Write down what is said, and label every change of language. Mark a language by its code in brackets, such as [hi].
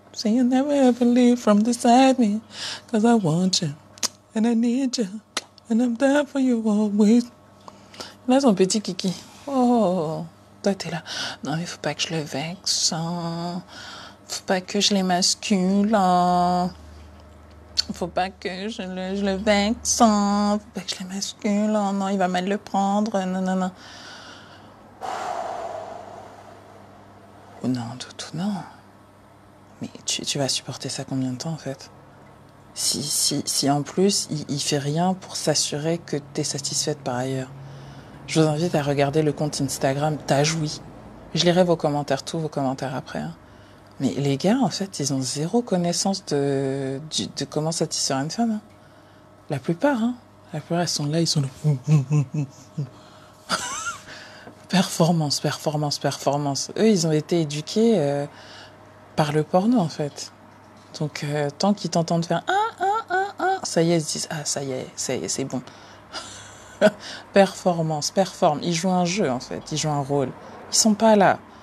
[en] Say you never ever leave from beside me. Cause I want you. And I need you. And I'm there for you always. [fr] Il a son petit kiki. Oh, toi t'es là. Non mais faut pas que je le vexe. Hein. Faut pas que je l'émascule. Hein. Faut pas que je le vexe. Hein. Faut pas que je l'émascule. Hein. Non, il va mal le prendre. Non, non, non. Oh non, tout, non. Mais tu vas supporter ça combien de temps, en fait? Si en plus, il fait rien pour s'assurer que t'es satisfaite par ailleurs. Je vous invite à regarder le compte Instagram T'as joui. Je lirai vos commentaires, tous vos commentaires après. Hein. Mais les gars, en fait, ils ont zéro connaissance de comment satisfaire une femme. Hein. La plupart, elles sont là, ils sont là. Performance, performance, performance. Eux, ils ont été éduqués par le porno, en fait. Donc, tant qu'ils t'entendent faire ça y est, ils se disent ça y est, c'est bon. Performance, performe. Ils jouent un jeu, en fait. Ils jouent un rôle. Ils sont pas là.